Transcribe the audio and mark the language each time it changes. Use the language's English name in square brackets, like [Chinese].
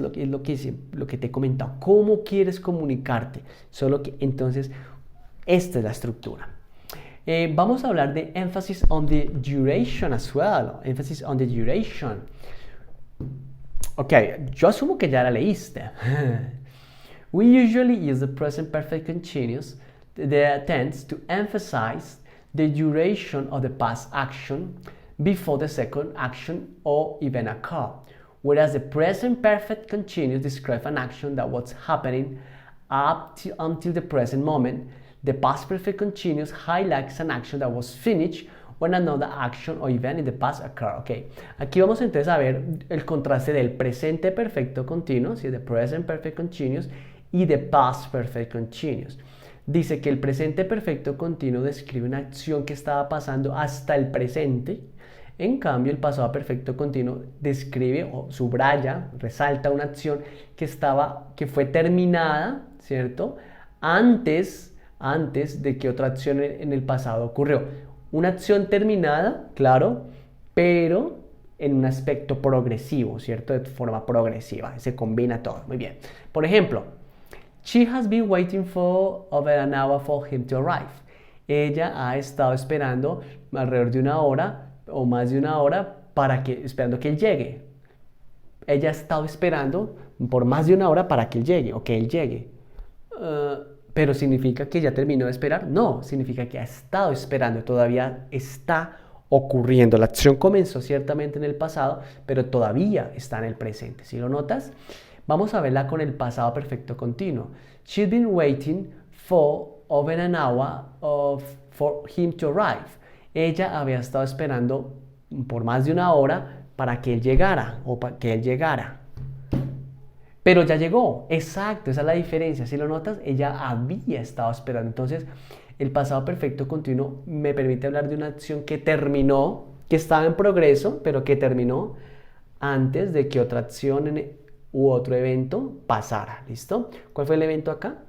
[Spanish] Es lo que te he comentado, cómo quieres comunicarte. Solo que entonces, esta es la estructura. Vamos a hablar de emphasis on the duration as well. Emphasis on the duration. Ok, yo asumo que ya la leíste. [English] We usually use the present perfect continuous that tends to emphasize the duration of the past action before the second action or event occur, whereas the present perfect continuous describes an action that was happening until the present moment. The past perfect continuous highlights an action that was finished when another action or event in the past occurred. [Spanish] Okay. Aquí vamos entonces a ver el contraste del presente perfecto continuo, ¿sí? The present perfect continuous, y the past perfect continuous. Dice que el presente perfecto continuo describe una acción que estaba pasando hasta el presente. En cambio, el pasado perfecto continuo describe o subraya, resalta una acción que fue terminada, ¿cierto? Antes de que otra acción en el pasado ocurrió. Una acción terminada, claro, pero en un aspecto progresivo, ¿cierto? De forma progresiva. Se combina todo. Muy bien. [English] Por ejemplo, she has been waiting for over an hour for him to arrive. [Spanish] Ella ha estado esperando alrededor de una hora o más de una hora esperando que él llegue. Ella ha estado esperando por más de una hora para que él llegue o que él llegue. ¿Pero significa que ya terminó de esperar? No, significa que ha estado esperando, todavía está ocurriendo. La acción comenzó ciertamente en el pasado, pero todavía está en el presente. ¿Sí lo notas? Vamos a verla con el pasado perfecto continuo. [English] She's been waiting for over an hour for him to arrive. [Spanish] Ella había estado esperando por más de una hora para que él llegara o para que él llegara. Pero ya llegó, exacto, esa es la diferencia. Si lo notas, ella había estado esperando. Entonces, el pasado perfecto continuo me permite hablar de una acción que terminó, que estaba en progreso, pero que terminó antes de que otra acción u otro evento pasara. ¿Listo? ¿Cuál fue el evento acá?